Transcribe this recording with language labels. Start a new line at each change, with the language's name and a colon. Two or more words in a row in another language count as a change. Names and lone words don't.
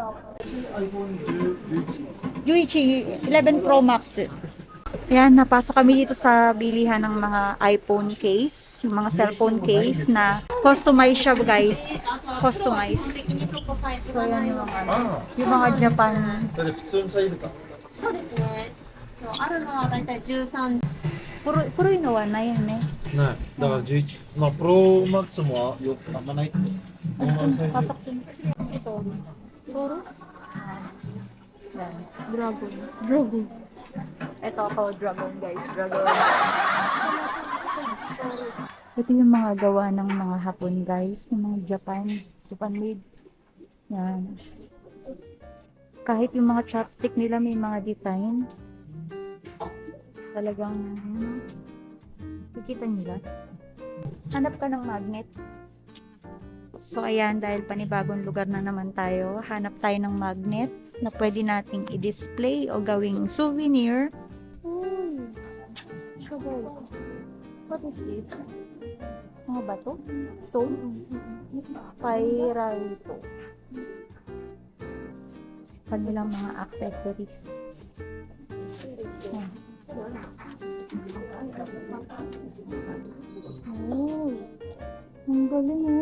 Japanese: Juichi 11 Pro Max.
Filipino: Yan, napasok kami dito sa bilihan ng mga iPhone case, yung mga cellphone case na customize siya, guys. Customize. So, yan yung mga Japan.
Japanese: だって普通のサイズか。そうですね。そうあるのはだいたい13。
Filipino: Puro inuwan na yan eh.
Japanese: ない。だから11。まあ、プロマックスもよくあんまないって。ノーマルサイズ。
Filipino: Pasok din.
Japanese: えっと、ローロス
Filipino: Yan. Dragon. Ito ako, dragon, guys. Dragon. Ito yung mga gawa ng mga Hapon, guys. Yung mga
English: Japan made.
Filipino: Yan. Kahit yung mga chopstick nila may mga design. Talagang kikita nila. Hanap ka ng magnet. So ayan, dahil panibagong lugar na naman tayo, hanap tayo ng magnet na pwede nating i-display o gawing souvenir. Uy!
English: So guys, what is this?
Filipino: Mga bato? Stone? Pyrite. Kanilang mga accessories. Yan. Uy! Ang galing oh.